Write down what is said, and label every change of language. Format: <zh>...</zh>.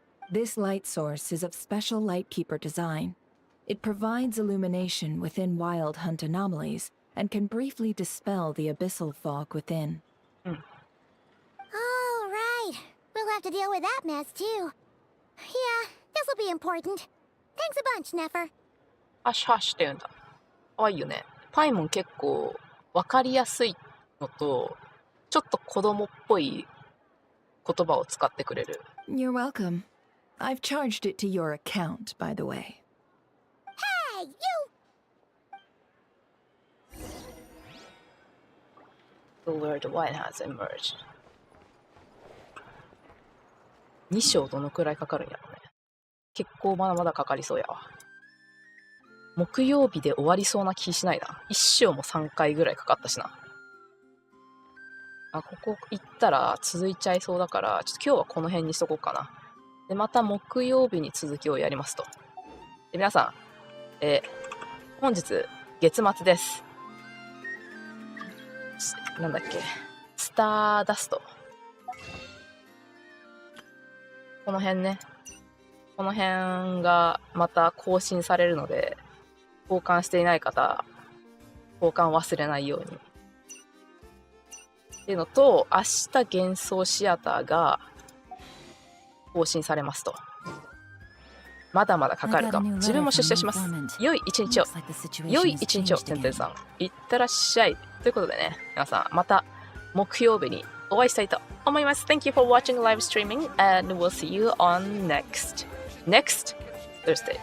<en>This light source is of special Lightkeeper design. It provides illumination within Wild Hunt anomalies, and can briefly dispel the abyssal fog within. All right. We'll have to deal with that mess, too. Yeah, this'll be important. Thanks a bunch, Nefer.</en> <ja>ハッシュハッシュって言うんだ。可愛いよね。パイモン結構分かりやすいのと、ちょっと子供っぽい言葉を使ってくれる。</ja> <en>You're welcome. I've charged it to your account, by the way. Hey, you! The word wine has emerged.</en> <ja>2章どのくらいかかるんやろうね。結構まだまだかかりそうやわ。木曜日で終わりそうな気しないな。1章も3回ぐらいかかったしな。ここ行ったら続いちゃいそうだから、ちょっと今日はこの辺にしとこうかな。で、また木曜日に続きをやりますと。で、皆さん、本日、月末です。なんだっけ、スターダスト。この辺ね。この辺がまた更新されるので、交換していない方、交換忘れないように。っていうのと、明日幻想シアターが更新されますと。まだまだかかるかも。自分も出社します。良い一日を。良い一日を、てんてんさん。いってらっしゃい。ということでね、皆さん、また木曜日にお会いしたいと思います。</ja> <en>Thank you for watching live streaming and we'll see you on next Thursday.</en>